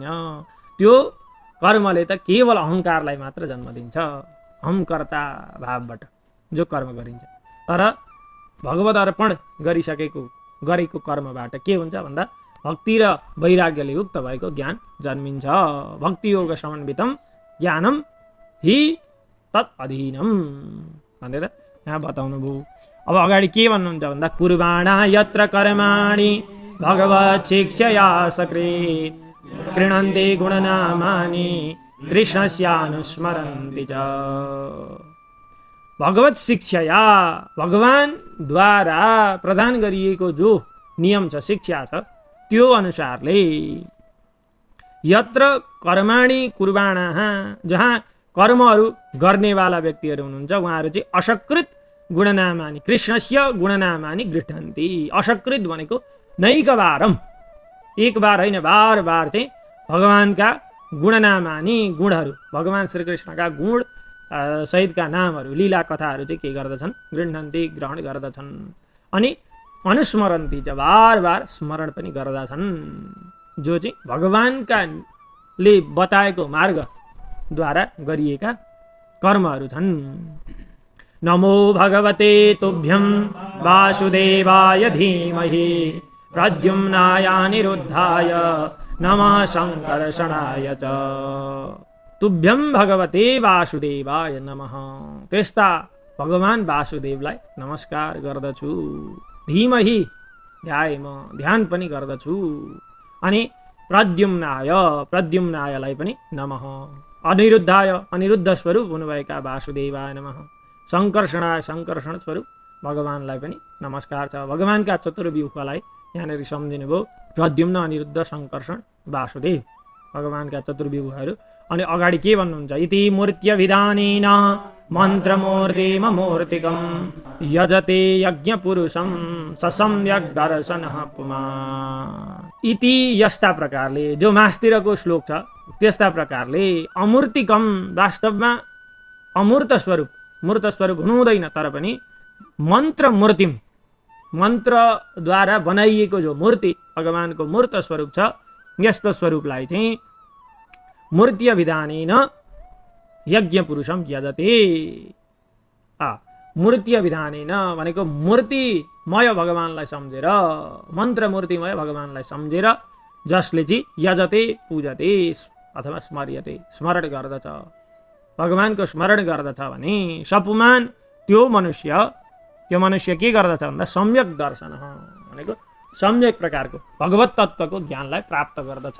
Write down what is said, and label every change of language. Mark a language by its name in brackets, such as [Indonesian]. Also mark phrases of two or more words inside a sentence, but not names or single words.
[Nepali] त्यो कर्मले त केवल अहङ्कारलाई मात्र जन्म दिन्छ, हम कर्ता भावबाट जो कर्म गरिन्छ। तर भगवत अर्पण गरेको कर्मबाट के हुन्छ भन्दा भक्ति र वैराग्यले युक्त भएको ज्ञान जन्मिन्छ। [Sanskrit] भक्ति योग समन्वितम ज्ञानम हि तत् अधीनम [Nepali] भनेर यहाँ बताउनु भयो। अब अगाडि के भन्नुहुन्छ भन्दा [Sanskrit] कुर्बाणा यत्र कर्माणि भगवत शिक्षया सकृत कृणन्ति गुणनामानि कृष्णस्यानुस्मरन्ति च। भगवत शिक्षया [Nepali] भगवानद्वारा प्रदान गरिएको जो नियम छ, शिक्षा छ, त्यो अनुसारले [Sanskrit] यत्र कर्माणि कुर्बाणा [Nepali] जहाँ कर्महरू गर्नेवाला व्यक्तिहरू हुनुहुन्छ उहाँहरू चाहिँ [Sanskrit] असकृत गुणनामानि कृष्णस्य गुणनामानि गृह्णन्ति। [Nepali] असकृत भनेको नैकवारम, एक बार होइन बार बार चाहिँ भगवानका गुणनामानि गुणहरू भगवान श्रीकृष्णका गुण सहितका नामहरू लीला कथाहरू चाहिँ के गर्दछन्, गृह्णन्ति ग्रहण गर्दछन्। अनि अनुस्मरन्ति चाहिँ बार बार स्मरण पनि गर्दछन्। जो चाहिँ भगवानका ले बताएको मार्गद्वारा गरिएका कर्महरू छन्। [Sanskrit] नमो भगवते तुभ्यं वासुदेवाय धीमहि प्रद्युम्नाय अनिरुद्धाय नमः संकर्षणाय च। तुभ्यं भगवते वासुदेवाय नमः। [Nepali] त्यस्ता भगवान वासुदेवलाई नमस्कार गर्दछु। धीमहि ध्यान पनि गर्दछु। अनि प्रद्युम्नायलाई पनि नमः। अनिरुद्ध स्वरूप हुनुभएका [Sanskrit] वासुदेवाय नमः। [Nepali] संकर्षणाय संकर्षण स्वरूप भगवानलाई पनि नमस्कार छ। भगवानका चतुर्व्यूहलाई यहाँनिर सम्झिनुभयो। प्रद्युम्न, अनिरुद्ध, संकर्षण, वासुदेव भगवानका चतुर्व्यूहहरू। अनि अगाडि के भन्नुहुन्छ, इति मूर्त्यभिधानेन मन्त्रमूर्तिममूर्तिकं यजते यज्ञपुरुषं ससम्यक दर्शनः पुमान्। इति यस्ता प्रकारले, जो मास्तिरको श्लोक छ त्यस्ता प्रकारले अमूर्तिकम वास्तवमा अमूर्त स्वरूप, मूर्त स्वरूप हुनुहुँदैन तर पनि मन्त्रमूर्तिम मन्त्रद्वारा बनाइएको जो मूर्ति भगवानको मूर्त स्वरूप छ यस्तो स्वरूपलाई चाहिँ [Sanskrit] मूर्ति विधानेन यज्ञ पुरुषम यजते। मूर्ति विधानेन [Nepali] भनेको मूर्तिमय भगवानलाई सम्झेर, मन्त्रमूर्तिमय भगवानलाई सम्झेर जसले चाहिँ [Sanskrit] यजते पूजते [Nepali] अथवा स्मर्यते स्मरण गर्दछ, भगवानको स्मरण गर्दछ भने सपुमान त्यो मनुष्य के गर्दछ भन्दा सम्यक दर्शन भनेको सम्यक प्रकारको भगवत तत्त्वको ज्ञानलाई प्राप्त गर्दछ।